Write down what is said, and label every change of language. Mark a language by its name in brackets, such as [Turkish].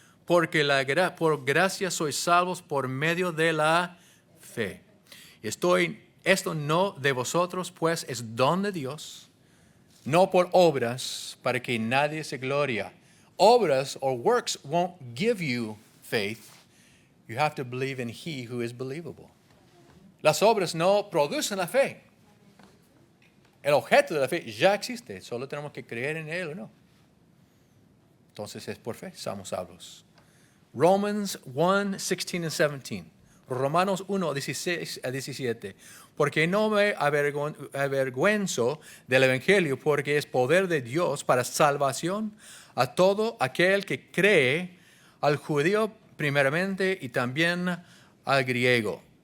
[Spanish] Porque por gracia sois salvos por medio de la fe. Esto no de vosotros, pues es don de Dios, no por obras, para que nadie se gloria. [English] Obras or works won't give you faith. You have to believe in He who is believable. [Spanish] Las obras no producen la fe. El objeto de la fe ya existe, solo tenemos que creer en Él o no. Entonces es por fe, somos salvos. [English] Romans 1:16 and 17. [Spanish] Romanos 1:16 a 17. Porque no me avergüenzo del Evangelio, porque es poder de Dios para salvación a todo aquel que cree, al judío primeramente y también al griego.